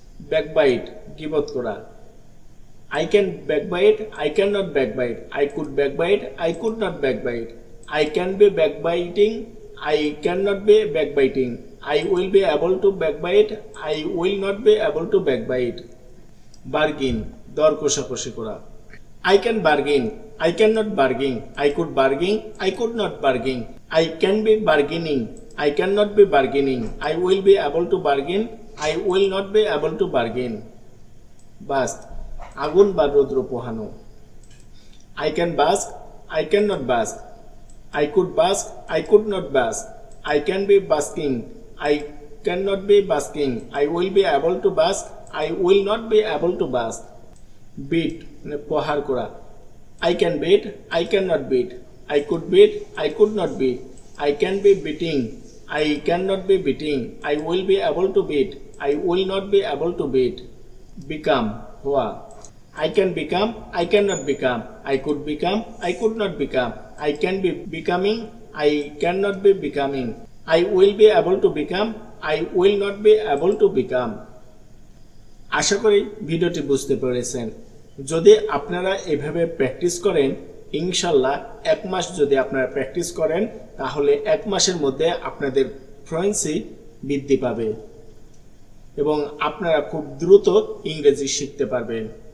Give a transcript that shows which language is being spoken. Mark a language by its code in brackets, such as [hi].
[en] Backbite, [bn] gibot kora. [en] I can backbite, I cannot backbite. I could backbite, I could not backbite. I can be backbiting, I cannot be backbiting. I will be able to backbite, I will not be able to backbite. [bn] Bargain, দর কষাকষি করা। [en] I can bargain, I cannot bargain. I could bargain, I could not bargain. I can be bargaining, I cannot be bargaining. I will be able to bargain, I will not be able to bargain. [bn] Bask, আগুন বা রৌদ্র পোহানো। [en] I can bask, I cannot bask. I could bask, I could not bask. I can be basking, I cannot be basking. I will be able to bask, I will not be able to bask. [bn] Beat মানে প্রহার করা। [en] I can beat, I cannot beat. I could beat, I could not beat. I can be beating, I cannot be beating. I will be able to beat, I will not be able to beat. Become, হওয়া। I can become, I cannot become. I could become, I could not become. I can be becoming, I cannot be becoming. I will be able to become, I will not be able to become. [bn] আশা করি ভিডিওটি বুঝতে পেরেছেন। যদি আপনারা এভাবে practice করেন, ইনশাল্লাহ 1 মাস যদি আপনারা প্র্যাকটিস করেন তাহলে 1 মাসের মধ্যে আপনাদের ফ্লুয়েন্সি বৃদ্ধি পাবে এবং আপনারা খুব দ্রুত ইংরেজি শিখতে পারবেন।